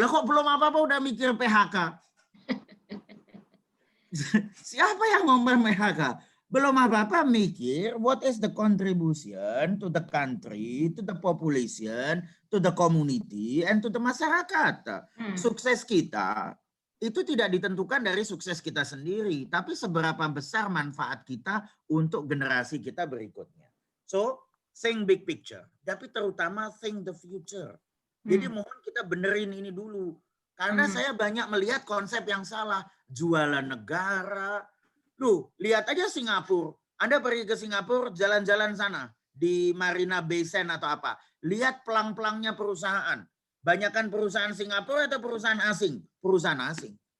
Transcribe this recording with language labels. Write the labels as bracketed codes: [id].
[id] Lah kok belum apa-apa udah mikir PHK? Siapa yang mau PHK? Belum apa-apa mikir [en] what is the contribution to the country, to the population, to the community, and to the masyarakat. [id] Sukses kita itu tidak ditentukan dari sukses kita sendiri, tapi seberapa besar manfaat kita untuk generasi kita berikutnya. [en] So, think big picture, [id] tapi terutama [en] think the future. [id] Jadi mohon kita benerin ini dulu. Karena saya banyak melihat konsep yang salah. Jualan negara. Loh, lihat aja Singapura. Anda pergi ke Singapura, jalan-jalan sana. Di Marina Bay Sands atau apa. Lihat pelang-pelangnya perusahaan. Banyakan perusahaan Singapura atau perusahaan asing? Perusahaan asing.